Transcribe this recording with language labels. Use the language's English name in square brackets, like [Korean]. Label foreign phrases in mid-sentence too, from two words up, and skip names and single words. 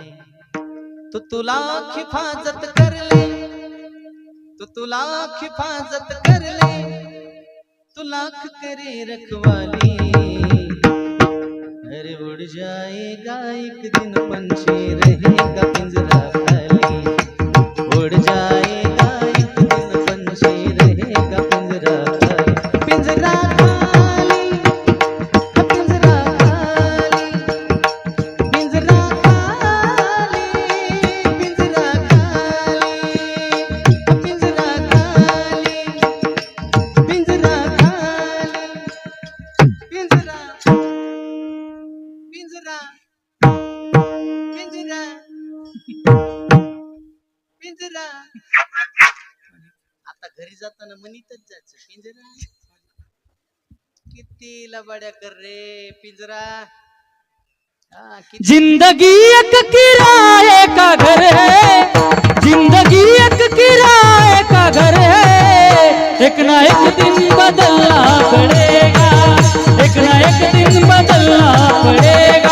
[Hindi] तो तू लाख हिफाजत कर ले, तो तू लाख हिफाजत कर ले, तू लाख करे रखवाली. अरे उड़ जाएगा एक दिन पंछी रहेगा पिंजरा खाली. उड़ जाएगा एक दिन पंछी रहेगा पिंजरा खाली. पिंजरा खाली, पिंजरा खाली, पिंजरा खाली, पिंजरा खाली, पिंजरा खाली, पिंजरा खाली, पिंजरा पिंजरा पिंजरा पिंजरा. [Marathi] आता घरी जाताना म्हणीतच जायचं पिंजरा. किती लबाड्या कर रे पिंजरा. [Hindi] जिंदगी एक किराए का घर है. जिंदगी एक किराए का घर है. एक ना एक दिन बदलना पड़ेगा. एक ना एक दिन बदलना पड़ेगा.